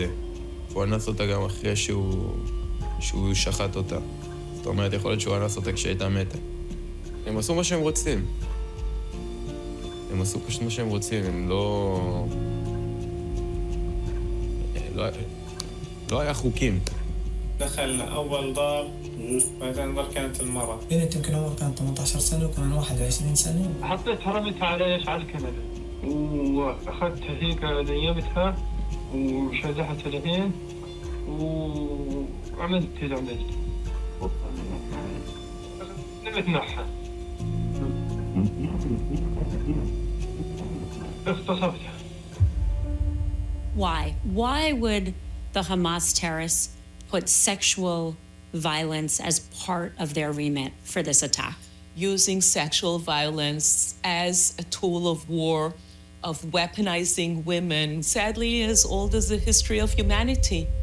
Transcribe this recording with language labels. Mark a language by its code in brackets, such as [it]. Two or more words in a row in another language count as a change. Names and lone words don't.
[he] הוא אנס אותה גם אחרי שהוא שחט אותה. זאת אומרת, יכול להיות שהוא אנס אותה כשהייתה מתה. הם עשו מה שהם רוצים. הם עשו פשוט מה שהם רוצים, הם לא... לא היה חוקים. [ar] دخل أول دار بعدين دار كانت المرأة. بنت يمكن عمرها كانت 18 سنة وكان أنا 21 سنة. حطيتها رميتها على الكنبة وأخذتها هيك نيمتها وشزحت العين وعملت اللي عملت. نمت معها. اغتصبتها. [en] Why? Why would the Hamas terrorists put sexual violence as part of their remit for this attack? Using sexual violence as a tool of war of weaponizing women, sadly as old as the history of humanity.